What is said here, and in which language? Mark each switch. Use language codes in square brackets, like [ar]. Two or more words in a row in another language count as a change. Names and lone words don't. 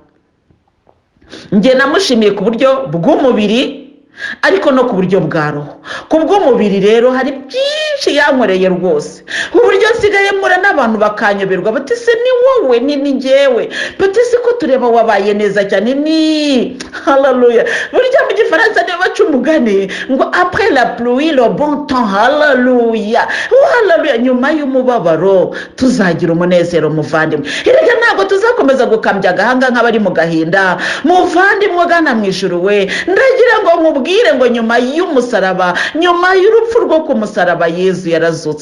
[rw] Nge namushimiye ku buryo bw'umubiri ariko no ku buryo bwa roho. Ku bw'umubiri rero hari byinshi yankoreye rwose, ku buryo nsigaye mura n'abantu bakanyoberwa bati se ni wowe ni njyewe, bati se ko tureba wabaye neza cyane ni haleluya. Burya mu gifaransa niyo baca umugani ngo [fr] après la pluie le bon temps. [rw] Haleluya, haleluya. Nyuma y'umubabaro tuzagira umunezero muvandimwe. Erega ntabwo tuzakomeza gukambya agahanga nk'abari mu gahinda. Muvandimwe ugana mu ijuru we, ndagira ngo nkubwire ngo nyuma y'umusaraba, nyuma y'urupfu rwo ku musaraba, Yezu yarazutse.